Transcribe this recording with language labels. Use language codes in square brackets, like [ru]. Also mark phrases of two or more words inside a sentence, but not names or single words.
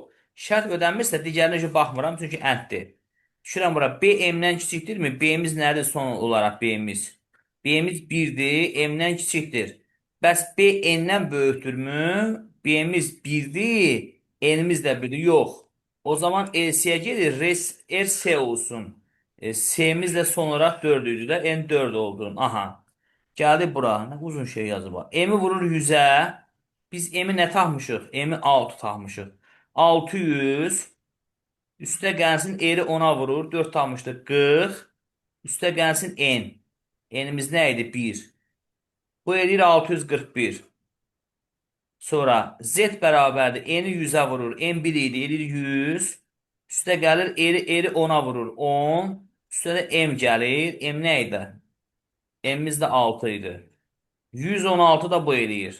[az] Şərt ödənmirsə digərinə üçün baxmıram. Çünki ənddir. Düşürəm bura. B M'dən kiçikdirmi? B'miz nədir son olaraq B'miz? B'miz 1'dir. M'dən kiçikdir. Bəs B N'dən böyükdürmü? B'miz 1'dir. N'imiz də 1'dir. Yox. [tr] O zaman LC'ye gelir. RS olsun. S'miz de son olarak 4 idi de. N 4 oldu. Aha. Geldi bura. Ne uzun şey yazı var. M'i vurur 100'e. Biz M'i ne takmışıq? M'i 6 takmışıq. 600. Üste gelsin R'i 10'a vurur. 4 takmışdık. 40. Üste gelsin N. N'imiz neydi? 1. [az] Bu edir 641. Sonra Z bərabərdir. N'i 100'ə vurur. N 1 idi. Edir 100. Üstə gəlir. Eri 10'a vurur. 10. Üstə də M gəlir. M nə idi? M'imiz də 6 idi. 116 da bu eləyir.